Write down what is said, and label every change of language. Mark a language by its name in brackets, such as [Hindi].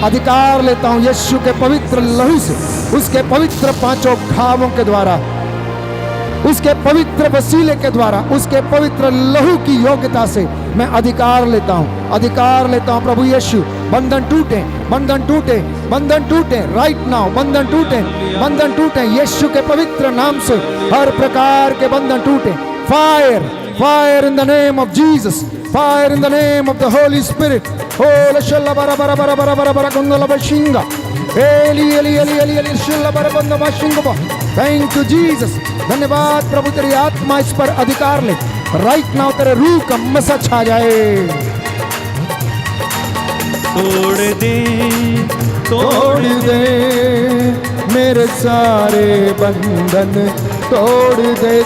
[Hindi] अधिकार लेता हूं यीशु के पवित्र लहू से, उसके पवित्र 5 घावों के द्वारा, उसके पवित्र वसीले के द्वारा, उसके पवित्र लहू की योग्यता से मैं अधिकार लेता हूं, अधिकार लेता हूं। प्रभु यीशु, बंधन टूटे, बंधन टूटे, बंधन टूटे [English] right now, [Hindi] बंधन टूटे, बंधन टूटे यीशु के पवित्र नाम से, हर प्रकार के बंधन टूटे। [English] Fire, fire in the name of Jesus, fire in the name of the Holy Spirit. हो लशल्ला bara bara bara bara bara bara gondola bashinga, एली एली एली एली एली शिल्ला bara बंदा bashinga। Thank you Jesus, [Hindi] धन्यवाद प्रभु, तेरी आत्मा इस पर अधिकार ले [English] right now, [Hindi] तेरे रूह का मसा छा जाए। तोड़ दे तोड़ दे मेरे सारे बंधन, तोड़ दे,